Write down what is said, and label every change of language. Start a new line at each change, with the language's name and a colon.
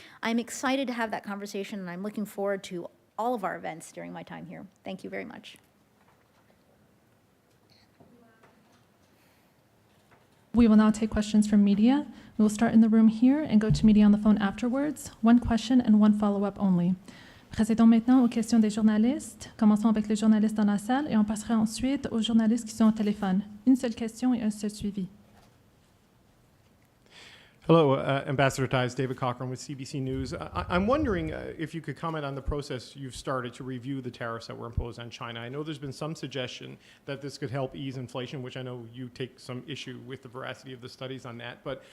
English: I'm excited to have that conversation, and I'm looking forward to all of our events during my time here. Thank you very much. We will now take questions from media. We will start in the room here and go to media on the phone afterwards. One question and one follow-up only.
French: Procédons maintenant aux questions des journalistes. Commençons avec les journalistes dans la salle et on passera ensuite aux journalistes qui sont au téléphone. Une seule question et un seul suivi.
English: Hello, Ambassador Ties, David Cochran with CBC News. I'm wondering if you could comment on the process you've started to review the tariffs that were imposed on China. I know there's been some suggestion that this could help ease inflation, which I know you take some issue with the veracity of the studies on that.